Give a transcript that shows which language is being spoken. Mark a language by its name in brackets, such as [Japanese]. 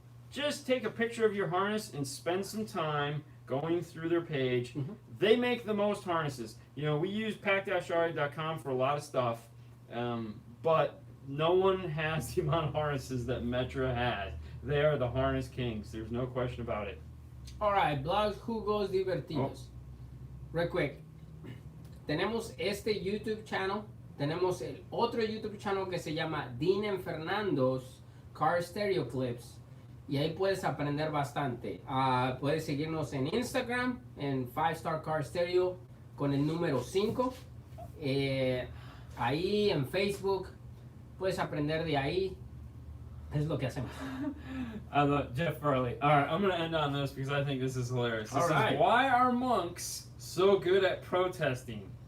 [English] Just take a picture of your harness and spend some time going through their page. They make the most harnesses. You know, we use pack-audio.com for a lot of stuff, but no one has the amount of harnesses that Metro has. They are the harness kings. There's no question about it. All right, blogs, [Spanish] jugos, divertidos. [English] Real quick. [Spanish] Tenemos este YouTube channel, tenemos el otro YouTube channel que se llama Dean and Fernando's Car Stereo Clips, y ahí puedes aprender bastante. Puedes seguirnos en Instagram, en 5-Star Car Stereo, con el número 5. Ahí en Facebook, puedes aprender de ahí. Es lo que hacemos. [English] I love Jeff Farley. All right, I'm going to end on this because I think this is hilarious. This is why are monks so good at protesting?